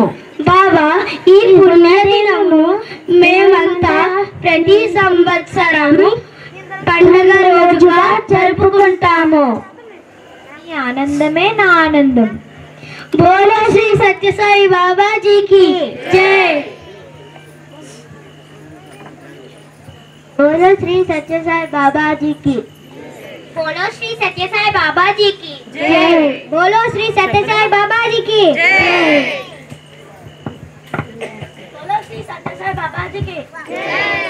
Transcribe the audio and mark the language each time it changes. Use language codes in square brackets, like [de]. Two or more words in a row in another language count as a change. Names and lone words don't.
[te] బాబా ఈ పుణ్యదినము మేమంతా ప్రతి సంవత్సరము పండుగ రోజుగా జరుపుకుంటాము. ఈ ఆనందమే నా ఆనందం. [hi] बोलो श्री सत्यसाई बाबाजी की जय. बोलो श्री सत्य साई बाबा जी की। बोलो श्री सत्य साई बाबा जी की जय। बोलो श्री सत्य साई बाबा जी की जय। बोलो श्री सत्य साई बाबा जी की जय।